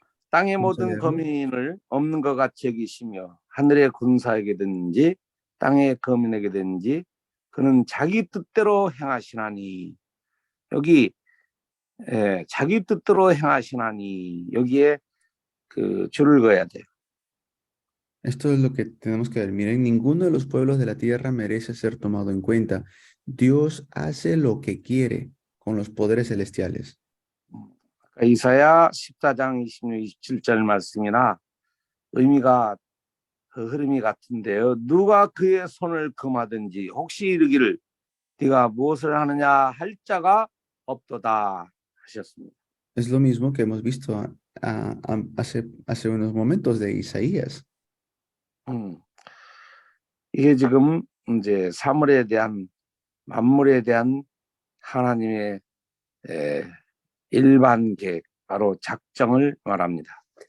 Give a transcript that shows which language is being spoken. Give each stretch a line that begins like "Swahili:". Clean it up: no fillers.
Korean: 땅의 모든 거민을 없는 것 같이 여기시며 하늘의 군사에게든지 땅의 거민에게든지 그는 자기 뜻대로 행하시나니. 여기 자기 뜻대로 행하시나니 여기에 그 줄을 그어야 돼요.
Spanish: Esto es lo que tenemos que ver. Miren, ninguno de los pueblos de la tierra merece ser tomado en cuenta. Dios hace lo que quiere con los poderes celestiales.
Korean: 이사야 14장 26, 27절 말씀이나 의미가 흐름이 같은데요. 누가 그의 손을 금하든지 혹시 이르기를 네가 무엇을 하느냐 할 자가 없도다 하셨습니다.
Spanish: Es lo mismo que hemos visto hace unos momentos de Isaías.
Korean: 이게 지금 이제 사물에 대한 만물에 대한 하나님의 일반 계획, 바로 작정을 말합니다.